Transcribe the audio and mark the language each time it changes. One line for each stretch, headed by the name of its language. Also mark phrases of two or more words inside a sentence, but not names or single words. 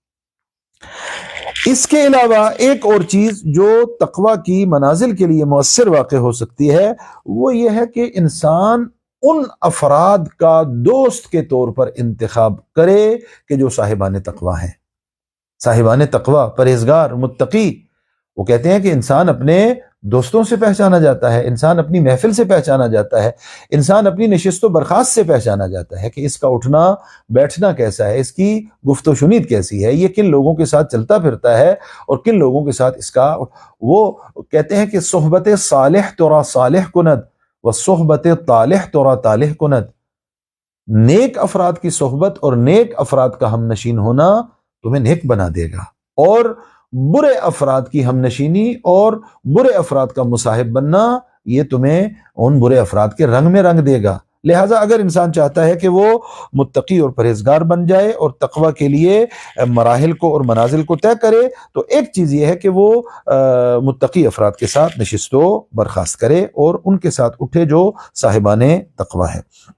Urdu: اس کے علاوہ ایک اور چیز جو تقوی کی منازل کے لیے مؤثر واقع ہو سکتی ہے وہ یہ ہے کہ انسان ان افراد کا دوست کے طور پر انتخاب کرے کہ جو صاحبان تقوی ہیں۔ صاحبان تقوی، پرہیزگار، متقی، وہ کہتے ہیں کہ انسان اپنے دوستوں سے پہچانا جاتا ہے، انسان اپنی محفل سے پہچانا جاتا ہے، انسان اپنی نشست و برخاست سے پہچانا جاتا ہے کہ اس کا اٹھنا بیٹھنا کیسا ہے، اس کی گفت و شنید کیسی ہے، یہ کن لوگوں کے ساتھ چلتا پھرتا ہے اور کن لوگوں کے ساتھ اس کا۔ وہ کہتے ہیں کہ
Persian: صحبت صالح ترا صالح کند و صحبت طالح ترا طالح کند،
Urdu: نیک افراد کی صحبت اور نیک افراد کا ہم نشین ہونا تمہیں نیک بنا دے گا، اور برے افراد کی ہم نشینی اور برے افراد کا مصاحب بننا یہ تمہیں ان برے افراد کے رنگ میں رنگ دے گا۔ لہٰذا اگر انسان چاہتا ہے کہ وہ متقی اور پرہیزگار بن جائے اور تقوی کے لیے مراحل کو اور منازل کو طے کرے تو ایک چیز یہ ہے کہ وہ متقی افراد کے ساتھ نشست و برخاست کرے اور ان کے ساتھ اٹھے جو صاحبان تقوی ہیں۔